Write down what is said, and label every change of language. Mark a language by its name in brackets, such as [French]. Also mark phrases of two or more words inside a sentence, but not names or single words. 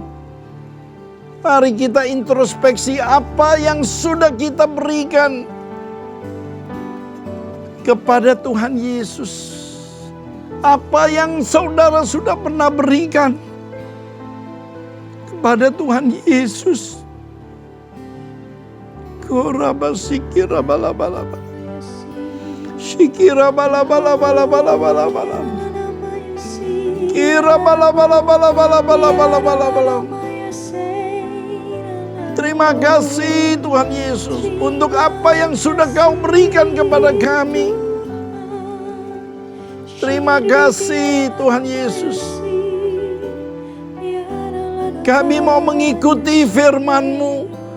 [Indonesian] Mari kita introspeksi apa yang sudah kita berikan kepada Tuhan Yesus. Apa yang saudara sudah pernah berikan kepada Tuhan Yesus. Koraba sikira bala-bala-bala. Sikira bala-bala-bala-bala-bala-bala. Kira bala-bala-bala-bala-bala-bala-bala-bala. Terima kasih Tuhan Yesus untuk apa yang sudah Kau berikan kepada kami. Terima kasih Tuhan Yesus. Kami mau mengikuti firman-Mu.